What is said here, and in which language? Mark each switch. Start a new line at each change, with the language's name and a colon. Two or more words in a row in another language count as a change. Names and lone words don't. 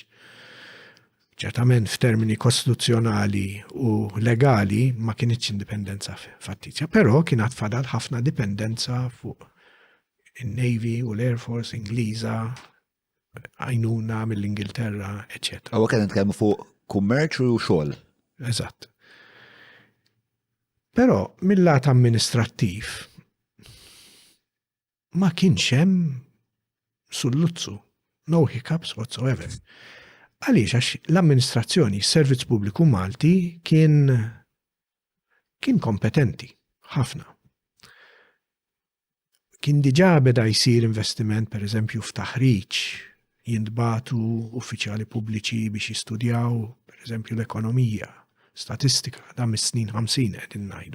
Maltese: Ċertament f'termini kostituzzjonali u legali ma kienitx indipendenza fittizja, però kienet fadal ħafna dipendenza fuq in-Navy u l-Air Force Ingliża, għajnuna mill-Ingilterra, eċetera. Għawa kien nitkellmu fuq kummerċ u xogħol. Eżatt. Però mill-lat amministrattiv ma kienx hemm sulluzzu,
English: no hiccups whatsoever.
Maltese: Għaliex għax l-amministrazzjoni, s-servizz pubbliku Malti kien kompetenti, ħafna. Kien diġà beda jsir investiment per eżempju f'taħriġ, jintbatu uffiċjali pubbliċi biex jistudjaw per eżempju l-ekonomija, statistika, da mis-snin 50 qegħdin ngħidu.